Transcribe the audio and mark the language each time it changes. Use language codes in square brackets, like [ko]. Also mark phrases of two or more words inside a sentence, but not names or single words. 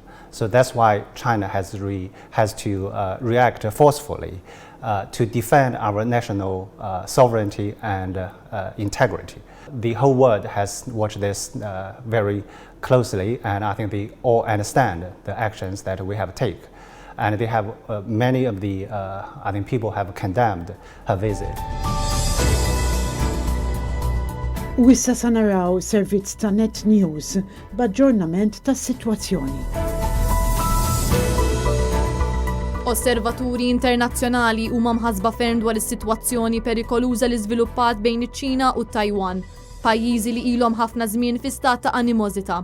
[en] So that's why China has to react forcefully to defend our national sovereignty and integrity. The whole world has watched this very closely, and I think they all understand the actions that we have taken. And they have many of the I think people have condemned her visit. [mt] U issa sa naraw servizz ta' Net News b'aġġornament tas-sitwazzjoni. Osservaturi internazzjonali huma mħassba ferm dwar is-sitwazzjoni perikoluża li żviluppat bejn iċ-Ċina u Taiwan, pajjiżi li ilhom ħafna żmien fi stat ta' animożità.